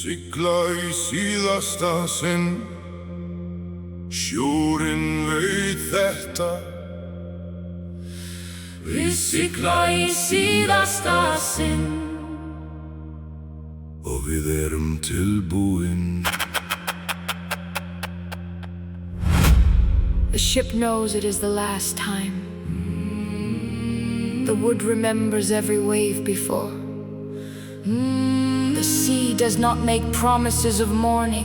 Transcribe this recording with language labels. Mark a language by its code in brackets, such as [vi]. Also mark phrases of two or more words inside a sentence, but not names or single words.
[is] sikla í síðasta sinn. Sjórinn veit þetta. Við sigla í síðasta sinn. Og við erum tilbúin. [en] The ship knows it is the last time. The wood remembers every wave before. The sea does not make promises of mourning.